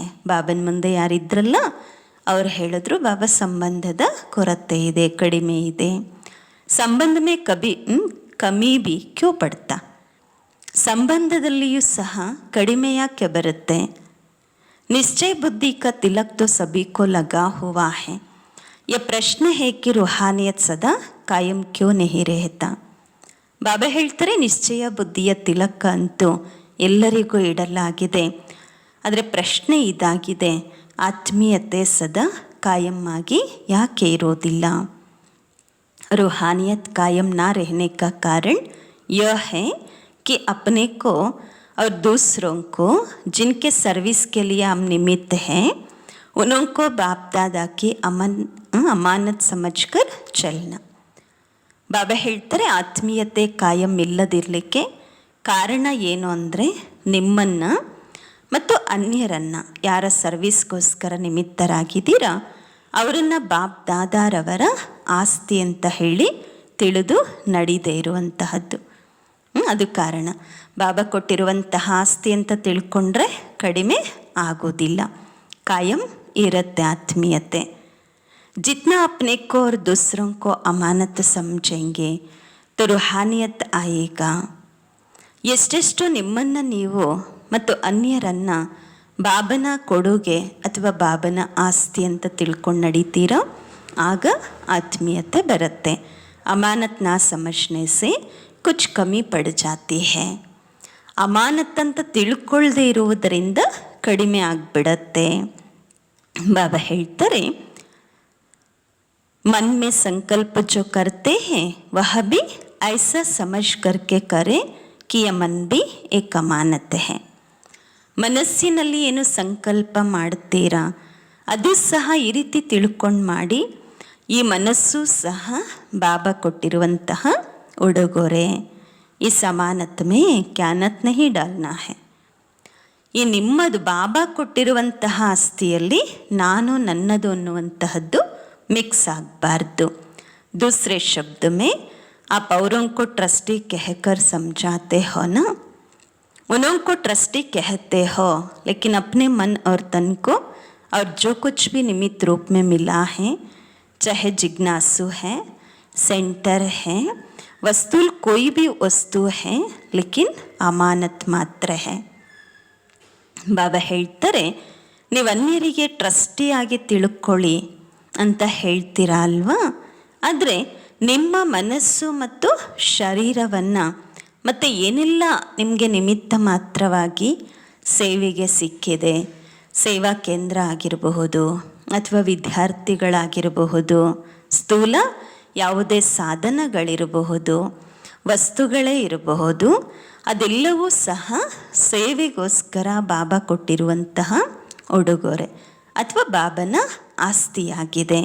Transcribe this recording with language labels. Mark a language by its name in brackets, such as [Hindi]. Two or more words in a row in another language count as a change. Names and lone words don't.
[Kannada] ಬಾಬನ ಮುಂದೆ ಯಾರಿದ್ರಲ್ಲ ಅವ್ರು ಹೇಳಿದ್ರು, ಬಾಬಾ ಸಂಬಂಧದ ಕೊರತೆ ಇದೆ, ಕಡಿಮೆ ಇದೆ. [Hindi] संबंध में कमी भी क्यों पड़ता? [Kannada] ಸಂಬಂಧದಲ್ಲಿಯೂ ಸಹ ಕಡಿಮೆ ಯಾಕೆ ಬರುತ್ತೆ? [Hindi] निश्चय बुद्धि का तिलक तो सभी को लगा हुआ है. यह प्रश्न है कि रूहानियत सदा कायम क्यों नहीं रहता? [Kannada] ಬಾಬಾ ಹೇಳ್ತಾರೆ, ನಿಶ್ಚಯ ಬುದ್ಧಿಯ ತಿಲಕ ಅಂತೂ ಎಲ್ಲರಿಗೂ ಇಡಲಾಗಿದೆ. ಆದರೆ ಪ್ರಶ್ನೆ ಇದಾಗಿದೆ, ಆತ್ಮೀಯತೆ ಸದಾ ಕಾಯಂ ಆಗಿ ಯಾಕೆ ಇರೋದಿಲ್ಲ? [Hindi] रूहानियत कायम ना रहने का कारण यह है कि अपने को और दूसरों को जिनके सर्विस के लिए हम निमित्त हैं उनको बाप दादा की अमानत समझकर चलना. [Kannada] ಬಾಬಾ ಹೇಳ್ತಾರೆ, ಆತ್ಮೀಯತೆ ಕಾಯಂ ಇಲ್ಲದಿರಲಿಕ್ಕೆ ಕಾರಣ ಏನು ಅಂದರೆ, ನಿಮ್ಮನ್ನು ಮತ್ತು ಅನ್ಯರನ್ನು ಯಾರ ಸರ್ವಿಸ್ಗೋಸ್ಕರ ನಿಮಿತ್ತರಾಗಿದ್ದೀರಾ ಅವರನ್ನು ಬಾಪ್ ದಾದಾರವರ ಆಸ್ತಿ ಅಂತ ಹೇಳಿ ತಿಳಿದು ನಡೀದೇ ಇರುವಂತಹದ್ದು. ಅದು ಕಾರಣ. ಬಾಬಾ ಕೊಟ್ಟಿರುವಂತಹ ಆಸ್ತಿ ಅಂತ ತಿಳ್ಕೊಂಡ್ರೆ ಕಡಿಮೆ ಆಗೋದಿಲ್ಲ, ಕಾಯಂ ಇರುತ್ತೆ ಆತ್ಮೀಯತೆ. [Hindi] जितना अपने को और दूसरों को अमानत समझेंगे तो रूहानियत आएगा. [Kannada] ಎಷ್ಟೆಷ್ಟು ನಿಮ್ಮನ್ನು ನೀವು ಮತ್ತು ಅನ್ಯರನ್ನು ಬಾಬನ ಕೊಡುಗೆ ಅಥವಾ ಬಾಬನ ಆಸ್ತಿ ಅಂತ ತಿಳ್ಕೊಂಡು ನಡೀತೀರೋ ಆಗ ಆತ್ಮೀಯತೆ ಬರುತ್ತೆ. [Hindi] अमानत ना समझने से कुछ कमी पड़ जाती है. [Kannada] ಅಮಾನತ್ ಅಂತ ತಿಳ್ಕೊಳ್ಳದೆ ಇರುವುದರಿಂದ ಕಡಿಮೆ ಆಗಿಬಿಡತ್ತೆ. ಬಾಬಾ ಹೇಳ್ತಾರೆ, [Hindi] मन में संकल्प जो करते हैं वह भी ऐसा समझ करके करें कि यह मन भी एक अमानत है. [Kannada] ಮನಸ್ಸಿನಲ್ಲಿ ಏನು ಸಂಕಲ್ಪ ಮಾಡ್ತೀರಾ ಅದು ಸಹ ಈ ರೀತಿ ತಿಳ್ಕೊಂಡು ಮಾಡಿ, ಈ ಮನಸ್ಸು ಸಹ ಬಾಬಾ ಕೊಟ್ಟಿರುವಂತಹ ಉಡುಗೊರೆ. [Hindi] ई समानत में क्यानत नहीं डालना है. [Kannada] ಈ ನಿಮ್ಮದು ಬಾಬಾ ಕೊಟ್ಟಿರುವಂತಹ ಆಸ್ತಿಯಲ್ಲಿ ನಾನು ನನ್ನದು ಅನ್ನುವಂತಹದ್ದು मिक्स ಆಗಬಾರ್ದು. [Hindi] दूसरे शब्द में आप औरों को ट्रस्टी कहकर समझाते हो ना, उनको ट्रस्टी कहते हो, लेकिन अपने मन और तन को और जो कुछ भी निमित्त रूप में मिला है, चाहे जिज्ञासु है, सेंटर है, वस्तु कोई भी वस्तु है, लेकिन अमानत मात्र है. [Kannada] ಬಾಬಾ ಹೇಳ್ತಾರೆ, ನೀವು ಅನ್ಯರಿಗೆ ಟ್ರಸ್ಟಿಯಾಗಿ ತಿಳ್ಕೊಳ್ಳಿ ಅಂತ ಹೇಳ್ತೀರಾ ಅಲ್ವಾ, ಆದರೆ ನಿಮ್ಮ ಮನಸ್ಸು ಮತ್ತು ಶರೀರವನ್ನು ಮತ್ತು ಏನೆಲ್ಲ ನಿಮಗೆ ನಿಮಿತ್ತ ಮಾತ್ರವಾಗಿ ಸೇವೆಗೆ ಸಿಕ್ಕಿದೆ, ಸೇವಾ ಕೇಂದ್ರ ಆಗಿರಬಹುದು ಅಥವಾ ವಿದ್ಯಾರ್ಥಿಗಳಾಗಿರಬಹುದು, ಸ್ಥೂಲ ಯಾವುದೇ ಸಾಧನಗಳಿರಬಹುದು, ವಸ್ತುಗಳೇ ಇರಬಹುದು, ಅದೆಲ್ಲವೂ ಸಹ ಸೇವೆಗೋಸ್ಕರ ಬಾಬಾ ಕೊಟ್ಟಿರುವಂತಹ ಉಡುಗೊರೆ ಅಥವಾ ಬಾಬನ ಆಸ್ತಿಯಾಗಿದೆ.